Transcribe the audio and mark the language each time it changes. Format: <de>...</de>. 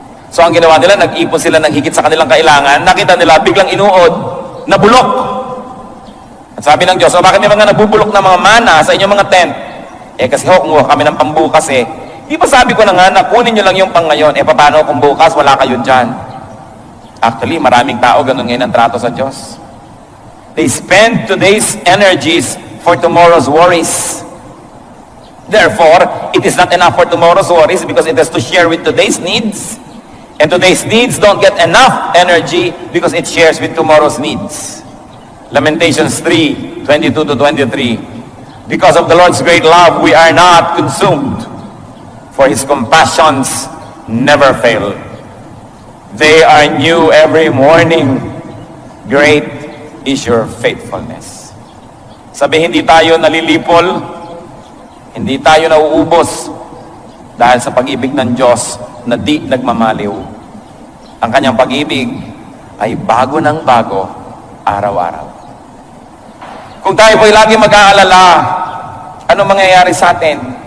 <tl>So ang ginawa nila, nag-ipon sila ng higit sa kanilang kailangan, nakita nila biglang inuod, nabulok. At sabi ng Diyos, bakit may mga nabubulok na mga mana sa inyong mga tent? Kasi kumuha kami ng pambukas Di ba sabi ko na nga na kunin nyo lang yung pang ngayon, paano kung bukas wala kayo dyan? Actually, maraming tao ganun ngayon ang trato sa Diyos.</tl> <en>They spend today's energies for tomorrow's worries. Therefore, it is not enough for tomorrow's worries because it has to share with today's needs. And today's needs don't get enough energy because it shares with tomorrow's needs. Lamentations 3:22-23. Because of the Lord's great love, we are not consumed, for His compassions never fail. They are new every morning. Great is your faithfulness.</en> <tl>Sabi, hindi tayo nalilipol, hindi tayo nauubos dahil sa pag-ibig ng Diyos na di nagmamaliw. Ang kanyang pag-ibig ay bago ng bago, araw-araw. Kung tayo po'y lagi mag-aalala, ano mangyayari sa atin?</tl>